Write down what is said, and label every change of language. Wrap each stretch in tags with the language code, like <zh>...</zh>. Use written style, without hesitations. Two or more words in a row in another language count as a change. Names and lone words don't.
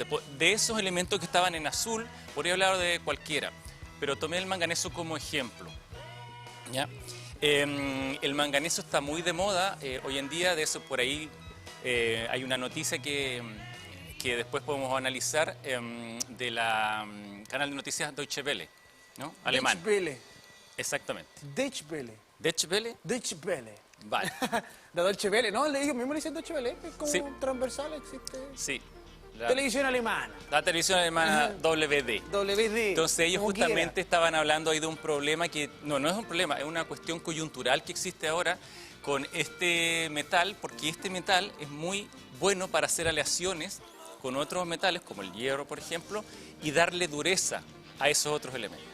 <es>De esos elementos que estaban en azul, podría hablar de cualquiera, pero tomé el manganeso como ejemplo. ¿Ya? El manganeso está muy de moda hoy en día. De eso por ahí hay una noticia que después podemos analizar de la canal de noticias Deutsche Welle, ¿no? Alemán. Deutsche Welle. Exactamente. Deutsche Welle. ¿Deutsche Welle? Deutsche Welle. Vale. La Deutsche Welle, ¿no? Ellos mismos le dicen Deutsche Welle, es como sí. Transversal, existe. Sí. Televisión alemana. La televisión alemana WD. Entonces ellos justamente estaban hablando ahí de un problema que no es un problema, es una cuestión coyuntural que existe ahora con este metal, porque este metal es muy bueno para hacer aleaciones con otros metales, como el hierro, por ejemplo, y darle dureza a esos otros elementos.</es>